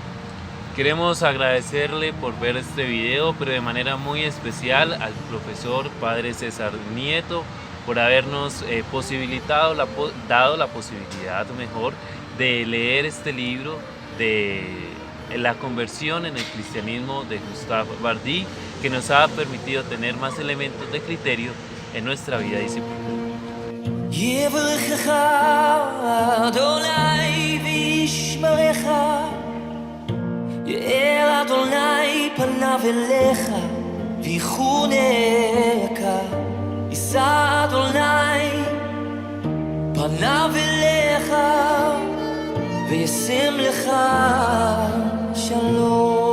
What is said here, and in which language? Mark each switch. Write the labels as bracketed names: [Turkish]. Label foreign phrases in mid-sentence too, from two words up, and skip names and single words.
[Spanish] Queremos agradecerle por ver este video, pero de manera muy especial al profesor Padre César Nieto por habernos dado la posibilidad mejor de leer este libro de la conversión en el cristianismo de Gustave Bardi, que nos ha permitido tener más elementos de criterio en nuestra vida disciplinaria. [Hebrew] יאר אדוני פניו אליך ויחונך, יישא אדוני פניו אליך וישם לך שלום.